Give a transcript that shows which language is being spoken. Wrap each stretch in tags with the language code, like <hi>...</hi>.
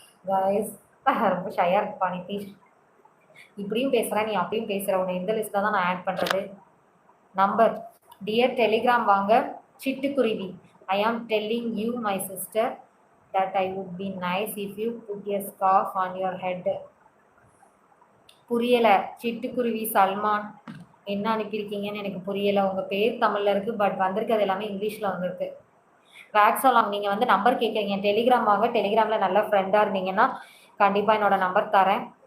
<ta>Guys ரொம்ப ஷையாக இருக்குப்பா நிதிஷ். இப்படியும் பேசுகிறேன், நீ அப்படியும் பேசுகிற. உன்னை எந்த லிஸ்ட்டில் தான் நான் ஆட் பண்ணுறது? நம்பர் டியர் டெலிகிராம் வாங்க. சிட்டுக்குருவி.</ta> <en>I am telling you my sister that I would be nice if you put a scarf on your head.</en> <ta>புரியலை. சிட்டுக்குருவி சல்மான் என்ன அனுப்பியிருக்கீங்கன்னு எனக்கு புரியலை. உங்கள் பேர் தமிழில் இருக்குது, பட் வந்திருக்கிறது எல்லாமே இங்கிலீஷில் வந்திருக்கு. வேக்ஸலாம் நீங்கள் வந்து நம்பர் கேட்குறீங்க. டெலிகிராம் வாங்க. டெலிகிராமில் நல்ல ஃப்ரெண்டாக இருந்தீங்கன்னா கண்டிப்பாக என்னோடய நம்பர் தரேன்.</ta>